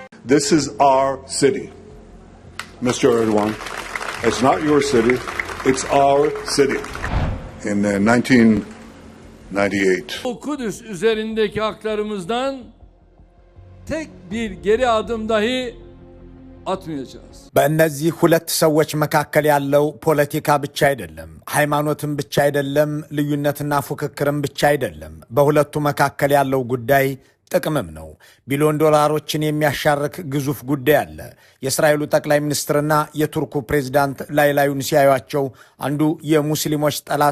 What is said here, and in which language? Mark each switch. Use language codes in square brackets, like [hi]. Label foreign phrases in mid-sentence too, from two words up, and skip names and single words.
[en] This is our city, Mr. Erdogan. It's not your city. It's our city. In 1998. [tr] Kudüs üzerindeki haklarımızdan tek bir geri adım dahi atmayacağız. [am] በእነዚህ ሁለት ሰዎች መካከል ያለው ፖለቲካ ብቻ አይደለም፣ ሃይማኖትም ብቻ አይደለም፣ ልዩነትና ፉክክርም ብቻ አይደለም። በሁለቱ መካከል ያለው ጉዳይ ጥቅምም ነው። ቢሊዮን ዶላሮችን የሚያሻርክ ግዙፍ ጉዳይ አለ። የእስራኤሉ ጠቅላይ ሚኒስትርና የቱርኩ ፕሬዝዳንት ላዩን ሲያዩአቸው አንዱ የሙስሊሞች ጠላት፣